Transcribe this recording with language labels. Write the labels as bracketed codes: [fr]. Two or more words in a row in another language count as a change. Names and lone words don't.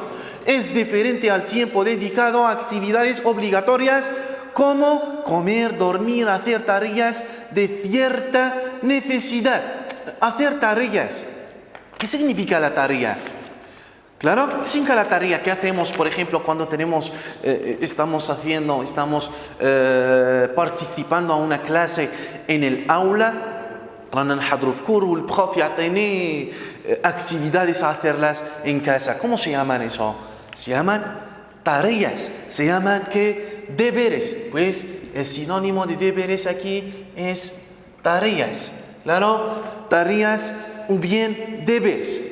[es] Es diferente al tiempo dedicado a actividades obligatorias como comer, dormir, hacer tareas de cierta necesidad. Hacer tareas. ¿Qué significa la tarea? Claro, ¿qué significa la tarea? ¿Qué hacemos, por ejemplo, cuando estamos participando a una clase en el aula? [ar] رانا نحضروا في كور والبروف يعطيني [es] actividades a hacerlas en casa. ¿Cómo se llaman eso? Se llaman tareas, se llaman ¿qué? Deberes. Pues el sinónimo de deberes aquí es tareas. Claro, tareas o bien deberes.